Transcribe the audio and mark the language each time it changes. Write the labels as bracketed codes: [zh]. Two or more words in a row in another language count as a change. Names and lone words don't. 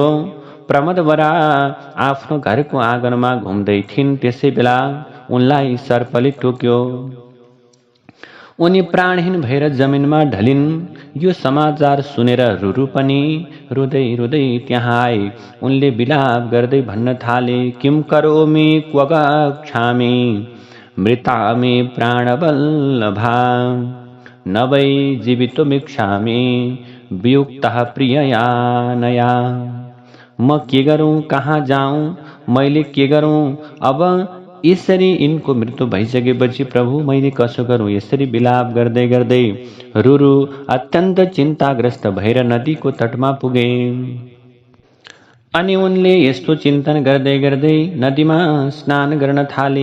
[ne] प्रमदवरा आफ्नो घरको आँगनमा घुम्दै थिइन्। त्यसै बेला उनलाई सर्पले टोक्यो। उनी प्राणहीन भएर जमिनमा ढलिन्। यो समाचार सुनेर रुरु पनि रुँदै रुँदै त्यहाँ आए। उनले विलाप गर्दै भन्न थाले, [sa] किम करोमि क्व गच्छामि मृतामि प्राणवल्लभा न वै जीवितुमिच्छामि वियुक्तः प्रियया नया। [ne] म के गरौँ, कहाँ जाऊँ, मैले के गरौँ? अब यसरी यिनको मृत्यु भइसकेपछि प्रभु मैले कसो गरौँ? यसरी विलाप गर्दै गर्दै रुरु अत्यन्त चिन्ताग्रस्त भएर नदीको तटमा पुगे। अनि उनले यस्तो चिन्तन गर्दै गर्दै नदीमा स्नान गर्न थाले।